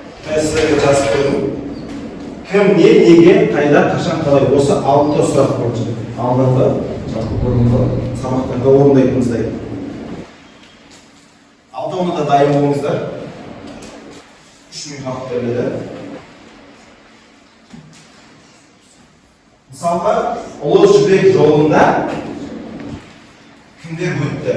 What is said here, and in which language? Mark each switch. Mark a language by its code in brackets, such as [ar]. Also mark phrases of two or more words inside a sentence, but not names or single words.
[uz] sizlarga жазып qo'ydim. Kim, nega, qayda, qachon, qalay bo'lsa 6 ta suroq bo'yicha. Albatta, [kk] жалпы бұрынғы сабақтарда орындайтынымыздай. 6-оны да дайын болыңыздар. 3 минут уақыт беріледі. Мысалға, Ұлы Жібек жолында кімдер өтті?